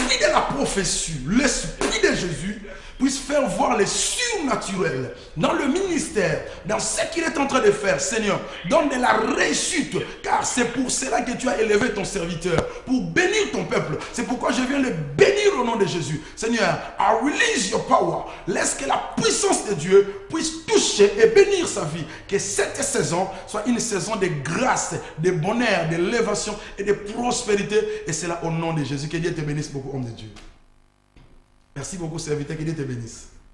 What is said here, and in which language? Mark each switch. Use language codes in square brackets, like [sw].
[fr] l'esprit de la prophétie, l'esprit de Jésus puisse faire voir les surnaturels dans le ministère, dans ce qu'il est en train de faire. Seigneur, donne de la réussite, car c'est pour cela que tu as élevé ton serviteur, pour bénir ton peuple. C'est pourquoi je viens le bénir au nom de Jésus. [en] Seigneur, I release your power. [fr] Laisse que la puissance de Dieu puisse toucher et bénir sa vie. Que cette saison soit une saison de grâce, de bonheur, d'élévation et de prospérité. Et c'est là au nom de Jésus. Que Dieu te bénisse beaucoup, homme de Dieu. Merci beaucoup, serviteur, que Dieu te bénisse.